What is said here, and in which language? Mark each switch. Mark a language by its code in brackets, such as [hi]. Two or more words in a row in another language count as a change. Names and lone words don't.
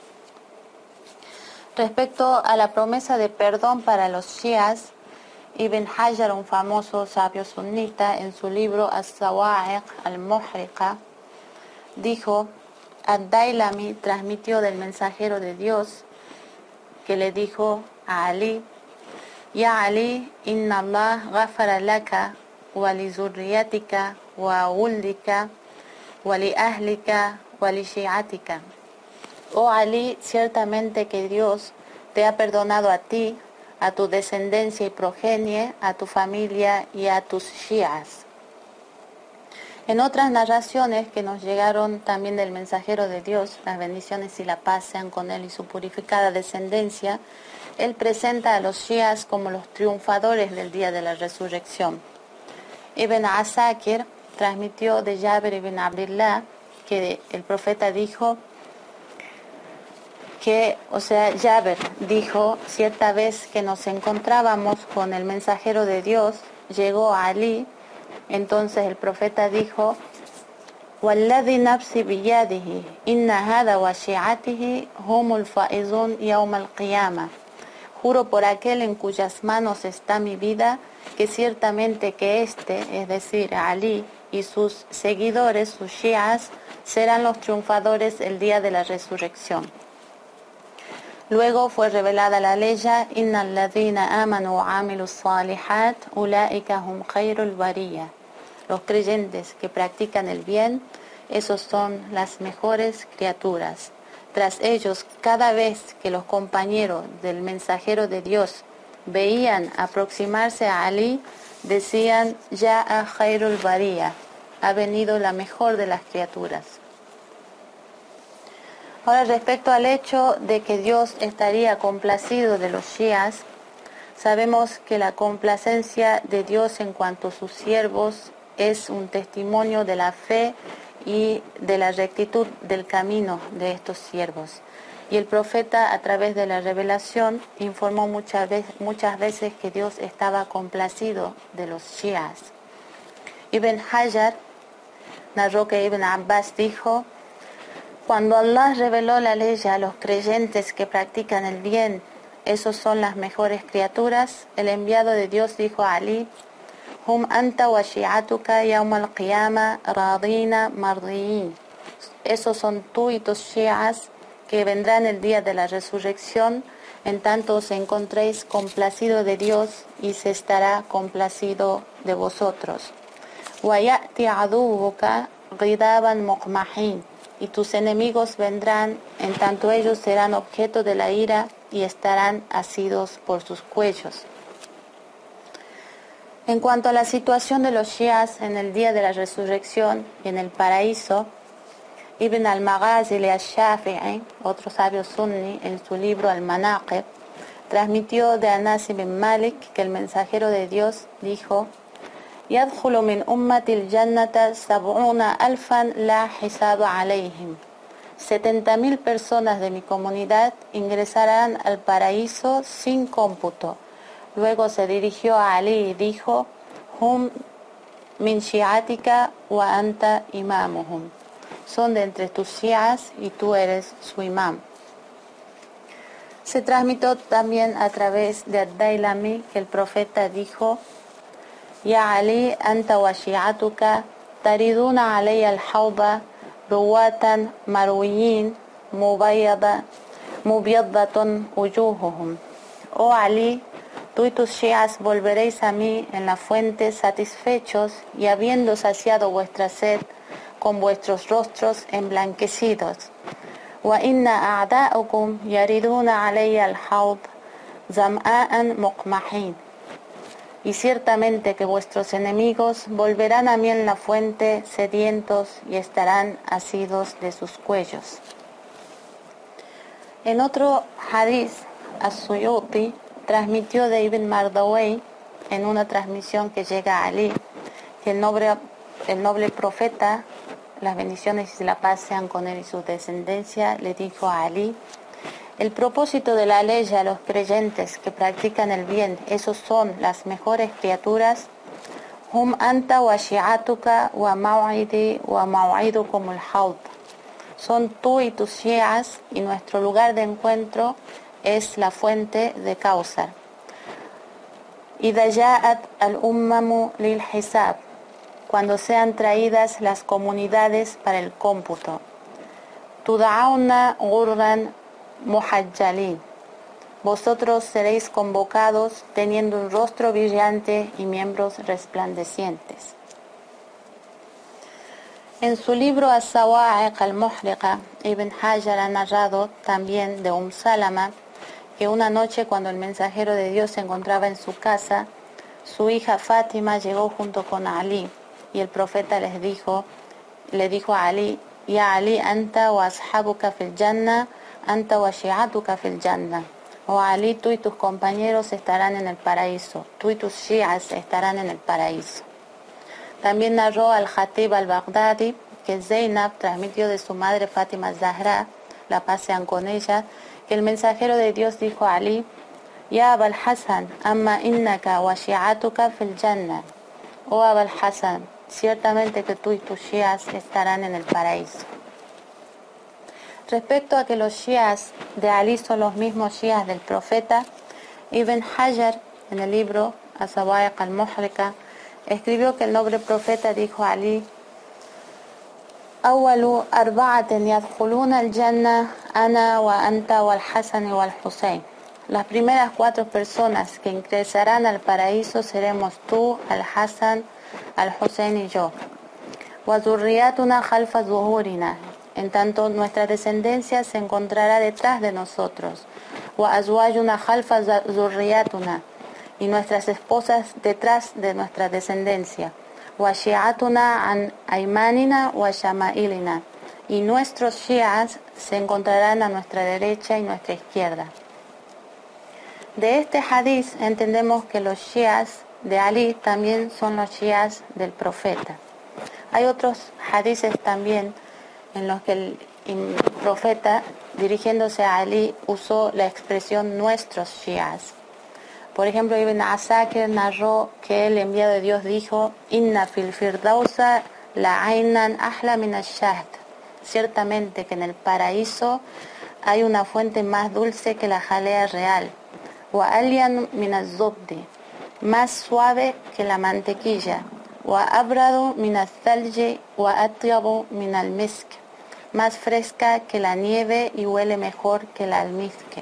[es] Respecto a la promesa de perdón para los shias, Ibn Hajar, un famoso sabio sunita, en su libro As-Sawa'iq al-Muhriqa, dijo: Ad-Dailami transmitió del mensajero de Dios que le dijo a Ali: [ar] يا علي، إن الله غفر لك ولذريتك وولدك ولأهلك ولشيعتك. [es] Oh Ali, ciertamente que Dios te ha perdonado a ti, a tu descendencia y progenie, a tu familia y a tus shi'as. En otras narraciones que nos llegaron también del mensajero de Dios, las bendiciones y la paz sean con él y su purificada descendencia, él presenta a los shias como los triunfadores del día de la resurrección. Ibn Asakir transmitió de Jabir ibn Abdillah que el profeta dijo Jabir dijo: cierta vez que nos encontrábamos con el mensajero de Dios, llegó a Ali. Entonces el profeta dijo: [ar] والذي نفسي بيده، إن هذا وشيعته هم الفائزون يوم القيامة. [es] Juro por aquel en cuyas manos está mi vida, que ciertamente que es decir, Ali y sus seguidores, sus shias, serán los triunfadores el día de la resurrección. Luego fue revelada la ley: [ar] إن الذين آمنوا وعملوا الصالحات أولئك هم خير البرية. [es] Los creyentes que practican el bien, esos son las mejores criaturas. Tras ellos, cada vez que los compañeros del mensajero de Dios veían aproximarse a Ali, decían: [ar] جاء خير البرية, [es] ha venido la mejor de las criaturas. Ahora, respecto al hecho de que Dios estaría complacido de los shias, sabemos que la complacencia de Dios en cuanto a sus siervos es un testimonio de la fe y de la rectitud del camino de estos siervos. Y el profeta, a través de la revelación, informó muchas veces que Dios estaba complacido de los shias. Ibn Hajar narró que Ibn Abbas dijo: cuando Allah reveló la ley a los creyentes que practican el bien, esos son las mejores criaturas, el enviado de Dios dijo a Ali: [ar] هم أنت وشيعتك يوم القيامة راضين مرضيين. [es] Esos son tú y tus shi'as que vendrán el día de la resurrección, en tanto os encontréis complacido de Dios y se estará complacido de vosotros. [ar] ويأتي عدوك غضابا مقمحين. [es] Y tus enemigos vendrán, en tanto ellos serán objeto de la ira y estarán asidos por sus cuellos. En cuanto a la situación de los shias en el día de la resurrección y en el paraíso, Ibn al-Maghazili al-Shafi'i, otro sabio sunni, en su libro Al-Manaqib, transmitió de Anas ibn Malik que el mensajero de Dios dijo: [ar] يدخل من أمتي الجنة سبعون ألفا لا حساب عليهم. [es] 70.000 personas de mi comunidad ingresarán al paraíso sin cómputo. Luego se dirigió a Ali y dijo: [ar] هم من شيعتك وأنت إمامهم. [es] Son de entre tus shi'as y tú eres su imam. Se transmitió también a través de Ad-Dailami que el profeta dijo: [ar] يا علي، أنت وشيعتك تردون علي الحوض رواء مرويين مبيضة وجوههم. [es] Oh Ali, tú y tus shias volveréis a mí en la fuente satisfechos y habiendo saciado vuestra sed con vuestros rostros emblanquecidos. [ar] وإن أعداءكم يردون علي الحوض ظمآن مقمحين. [es] Y ciertamente que vuestros enemigos volverán a mí en la fuente sedientos y estarán asidos de sus cuellos. En otro hadith, As-Suyuti transmitió de Ibn Mardawayh en una transmisión que llega a Ali, que el noble profeta, las bendiciones y la paz sean con él y su descendencia, le dijo a Ali: el propósito de la ley a los creyentes que practican el bien, esos son las mejores criaturas. [ar] هم أنت وشيعتك وموعدي وموعدكم الحوض. [es] Son tú y tus shi'as, y nuestro lugar de encuentro es la fuente de Kausar. [ar] إذا جاءت الأمم للحساب. [es] Cuando sean traídas las comunidades para el cómputo. [ar] تدعون غرا محجلين. [es] Vosotros seréis convocados teniendo un rostro brillante y miembros resplandecientes. En su libro As-Sawa'iq al-Muhriqa, Ibn Hajar ha narrado también de Salama que una noche, cuando el mensajero de Dios se encontraba en su casa, su hija Fátima llegó junto con Ali, y el profeta le dijo a Ali: [ar] يا علي، أنت وأصحابك في الجنة، أنت وشيعتك في الجنة. [es] Oh Ali, tú y tus compañeros estarán en el paraíso, tú y tus shi'as estarán en el paraíso. También narró al-Khatib al-Baghdadi que Zainab transmitió de su madre Fátima Zahra, la paz sean con ella, que el mensajero de Dios dijo a Ali: [ar] يا أبا الحسن، أما إنك وشيعتك في الجنة. [es] Oh Abul Hasan, ciertamente que tú y tus shias estarán en el paraíso. Respecto a que los shias de Ali son los mismos shias del profeta, Ibn Hajar, en el libro As-Sawa'iq al-Muhriqa, escribió que el noble profeta dijo a Ali: [ar] أول أربعة يدخلون الجنة أنا وأنت والحسن والحسين. [es] Las primeras 4 personas que ingresarán al paraíso seremos tú, al-Hasan, al-Husayn y yo. [ar] وذريتنا خلف ظهورنا. [es] En tanto nuestra descendencia se encontrará detrás de nosotros. [ar] وأزواجنا خلف ذريتنا. [es] Y nuestras esposas detrás de nuestra descendencia. [ar] وشيعتنا عن أيماننا وشمائلنا. [es] Y nuestros shi'as se encontrarán a nuestra derecha y nuestra izquierda. De este hadith entendemos que los shi'as de Ali también son los shi'as del profeta. Hay otros hadiths también en los que el profeta, dirigiéndose a Ali, usó la expresión nuestros shi'as. Por ejemplo, Ibn Asakir narró que el enviado de Dios dijo: [ar] إن في الفردوس لعينا أحلى من الشهد. [es] Ciertamente que en el paraíso hay una fuente más dulce que la jalea real. [ar] وألين من الزبد, [es] más suave que la mantequilla. [ar] وأبرد من الثلج وأطيب من المسك, [es] más fresca que la nieve y huele mejor que el almizque.